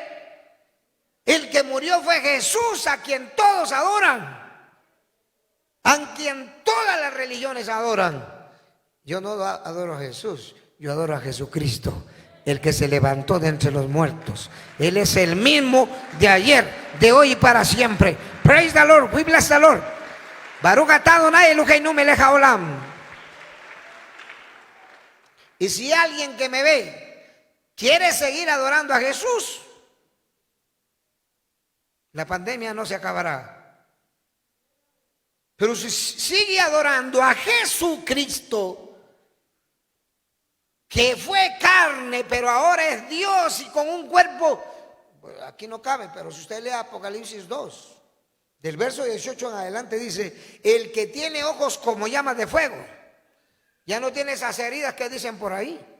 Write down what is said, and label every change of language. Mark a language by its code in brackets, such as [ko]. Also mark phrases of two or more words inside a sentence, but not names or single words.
[es] El que murió fue Jesús, a quien todos adoran, a quien todas las religiones adoran. Yo no adoro a Jesús, yo adoro a Jesucristo, el que se levantó de entre los muertos. Él es el mismo de ayer, de hoy y para siempre. [en] Praise the Lord, we bless the Lord. [he] ברוך אתה אדוני אלוהינו מלך העולם. [es] Y si alguien que me ve quiere seguir adorando a Jesús, la pandemia no se acabará. Pero si sigue adorando a Jesucristo, que fue carne, pero ahora es Dios y con un cuerpo, aquí no cabe, pero si usted lee Apocalipsis 2, del verso 18 en adelante, dice, el que tiene ojos como llamas de fuego, ya no tiene esas heridas que dicen por ahí.